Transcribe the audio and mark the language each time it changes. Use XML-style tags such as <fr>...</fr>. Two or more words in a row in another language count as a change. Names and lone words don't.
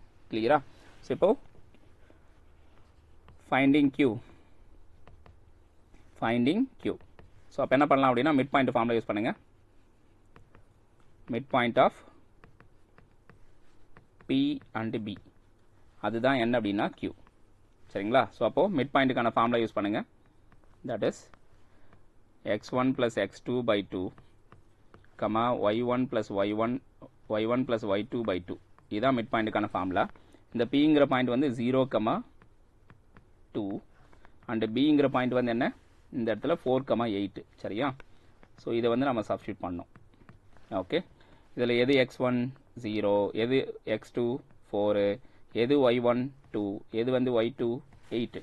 <ta>கிளியரா? ஸோ இப்போ</ta> <en>finding Q, finding Q.</en> <ta>ஸோ அப்போ என்ன பண்ணலாம் அப்படின்னா</ta> <en>mid point formula use</en> <ta>பண்ணுங்கள்.</ta> <en>mid point of P and P</en> <ta>அதுதான் என்ன அப்படின்னா கியூ, சரிங்களா? ஸோ அப்போது மிட் பாயிண்ட்டுக்கான</ta> <en>formula use</en> <ta>பண்ணுங்கள்.</ta> <en>that is x1 plus x2/2, y1 plus y1 plus y2/2.</en> <ta>இதுதான் மிட் பாயிண்ட்டுக்கான ஃபார்முலா. இந்த பிங்கிற பாயிண்ட் வந்து 0,2 அண்டு பிங்கிற பாயிண்ட் வந்து என்ன? இந்த இடத்துல 4,8, சரியா? ஸோ இதை வந்து நம்ம சப்ஸ்டியூட் பண்ணோம். ஓகே, இதில் எது x1 0, எது x2 4, எது y1 2, எது வந்து y2 8.</ta>